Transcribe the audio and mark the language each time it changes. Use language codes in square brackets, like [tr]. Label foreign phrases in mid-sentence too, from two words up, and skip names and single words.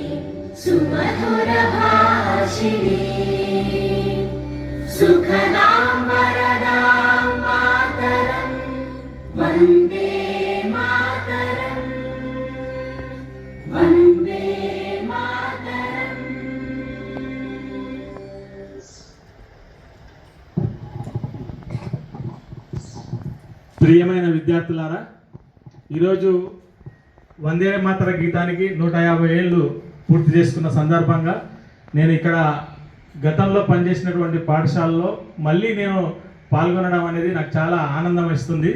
[sa] सुमधुरभाषिणी सुखदां वरदां मातरं वन्दे मातरं वन्दे मातरं। [te] ప్రియమైన విద్యార్థులారా, ఈరోజు వందే మాతర గీతానికి 150 ఏళ్ళు పూర్తి చేసుకున్న సందర్భంగా నేను ఇక్కడ గతంలో పనిచేసినటువంటి పాఠశాలలో మళ్ళీ నేను పాల్గొనడం అనేది నాకు చాలా ఆనందం ఇస్తుంది.